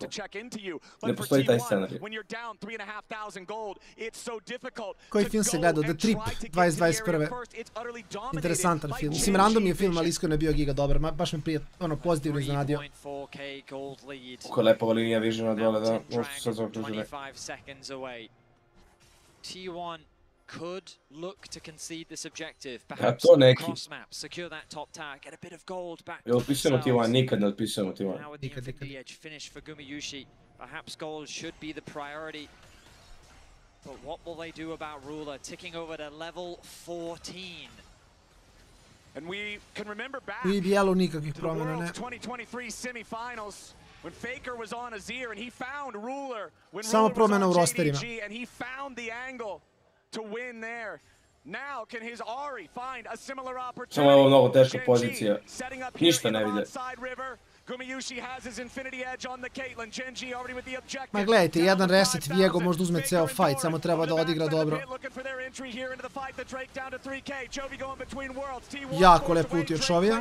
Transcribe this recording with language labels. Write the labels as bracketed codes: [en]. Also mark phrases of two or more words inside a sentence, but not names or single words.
[sr] Ne postoji taj scenarij. Koji film se gledao? The Trip, 2021. Interesantan film. Mislim, random je film, ali iskreno je bio giga dobar. Baš me prije, pozitivno iznenadio. Kako je lepa ova linija Visiona dole, da. Možda su sad zaokružili. [en] T1 could look to concede this objective. Perhaps cross map, secure that top tag, get a bit of gold back. [sr] Je otpisano T1, nikad ne otpisano T1. [en] Now with the infinity edge finish for Gumayushi, perhaps gold should be the priority. But what will they do about Ruler ticking over to level 14? And we can remember back to the World's 2023 semifinals when Faker was on Azir and he found Ruler when Ruler was on GEG and he found the angle to win there. Now can his Ari find a similar opportunity? [sr] Samo je ovo mnogo teška pozicija. Ništa ne vide. Ma gledajte, jedan reset Viego možda uzme ceo fight, samo treba da odigra dobro. Jako lep put od Čovija.